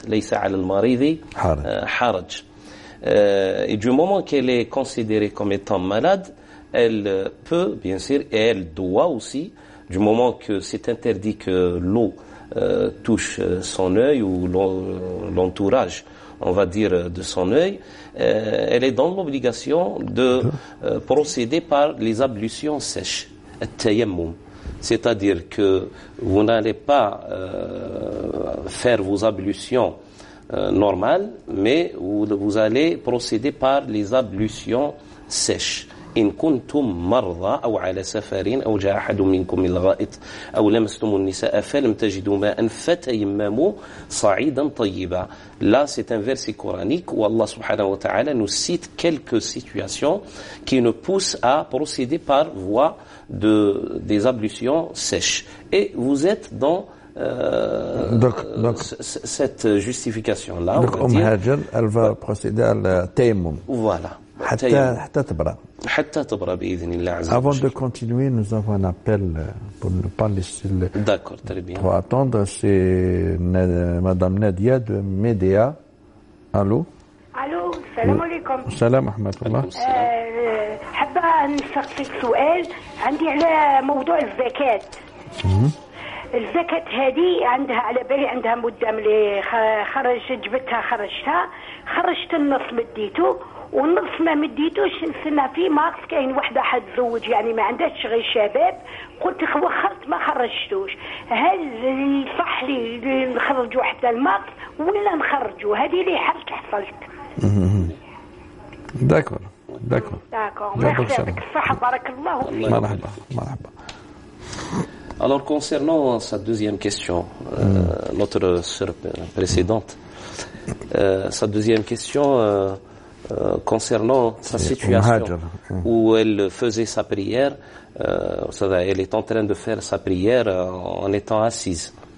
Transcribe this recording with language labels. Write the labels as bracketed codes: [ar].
[ar] Laysa 'ala al-maridi haraj. [fr] Et du moment qu'elle est considérée comme étant malade, elle peut, bien sûr, et elle doit aussi, du moment que c'est interdit que l'eau touche son œil ou l'entourage, on va dire, de son œil, elle est dans l'obligation de procéder par les ablutions sèches, at-tayammum. C'est-à-dire que vous n'allez pas faire vos ablutions normales, mais vous allez procéder par les ablutions sèches. [ar] إن كنتم مرضى أو على سفر أو جاء أحد منكم من الغائط أو لمستم النساء فلم تجدوا ماء فتيمموا صعيدا طيبا. [fr] Là, c'est un verset coranique où Allah subhanahu wa ta'ala nous cite quelques situations qui nous poussent à procéder par voie des ablutions sèches. Et vous êtes dans donc, cette justification-là. Donc, Hajar, elle va procéder à la tayammum. Voilà. Avant de continuer, nous avons un appel pour ne pas laisser D'accord, très bien. Pour attendre, c'est Madame Nadia de Médéa. Allô? [ar] الو السلام عليكم. السلام ورحمة الله. حابة نسقسيك سؤال عندي على موضوع الزكاة. الزكاة هذه عندها على بالي عندها مدة ملي جبتها خرجت النص مديته والنص ما مديتوش نستنى فيه مارس كاين وحده حتزوج يعني ما عندهاش غير شباب قلت وخرت ما خرجتوش هل صح لي نخرجوا حتى المارس ولا نخرجوا هذه اللي حصلت داكور merci يعطيك الصحة بارك الله مرحبا. [fr] Alors concernant sa deuxième question, notre sœur précédente, sa deuxième question concernant sa situation où elle faisait sa prière, elle est en train de faire sa prière en étant assise.